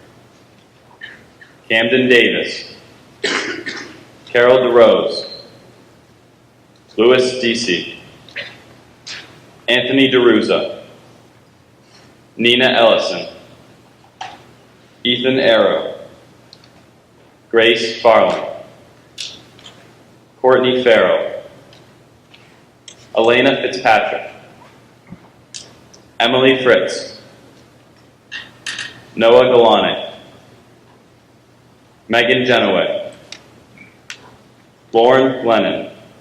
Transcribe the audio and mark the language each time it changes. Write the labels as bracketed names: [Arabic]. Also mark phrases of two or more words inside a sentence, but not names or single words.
[English] Camden Davis, Carol DeRose, Louis Deasy, Anthony DeRuza, Nina Ellison, Ethan Arrow, Grace Farland, Courtney Farrell, Elena Fitzpatrick, Emily Fritz, Noah Galane, Megan Genoway, Lauren Glennon,